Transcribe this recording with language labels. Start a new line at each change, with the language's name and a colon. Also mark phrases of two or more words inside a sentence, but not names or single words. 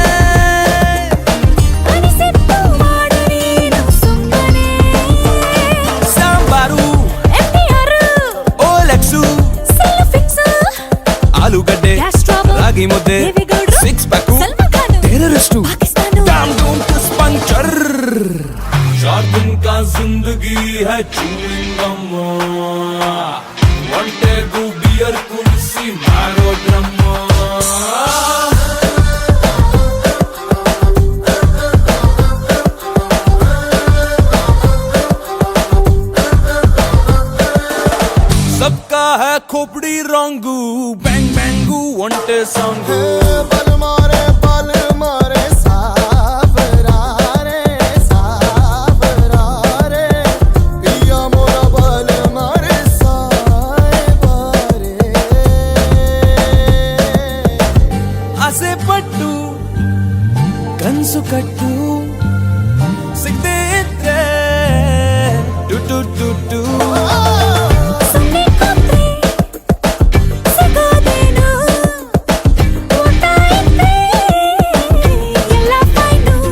Kannada: ಅನಿಸಿತ್ತು ಮಾಡು ನೀನು ಸುಮ್ಮನೆ ಸಾಂಬಾರು FDR ಓಲೆಕ್ಸು
English: cell fix
Kannada: ಆಲೂಗಡ್ಡೆ
English: gas trouble
Kannada: ರಾಗಿ ಮುದ್ದೆ ದೇವೇಗೌಡ್ರು
English: six pack
Kannada: ಸಲ್ಮಾನ್ ಖಾನ್ ಟೆರರಿಸ್ಟು ಪಾಕಿಸ್ತಾನ
Hindi: डाम डूम किस पंचर 4 दिन का जिंदगी है
English: chewing gum
Kannada: ಒಂಟೆ ಗು ಬಿಯರ್ ಕುಡಿಸಿ ಮಾರೋ ಡ್ರಮ್
Hindi: सबका है खोपड़ी रंगू बैंग बैंगू
Kannada: ಒಂಟೆ ಸಾಂಗು
Hindi: बल मारे सावरारे पिया मोरा बल मारे सावरे
Kannada: ಆಸೆ ಪಟ್ಟು ಕನ್ಸು ಕಟ್ಟು ಸಿಗದೆ ಇದ್ರೆ ಟು ಟು ಟು ಟು ಸುಮ್ಮನೆ ಕೂತ್ರೆ ಸಿಗೋದೇನು ಊಟ ಇದ್ರೆ ಎಲ್ಲ ಫೈನು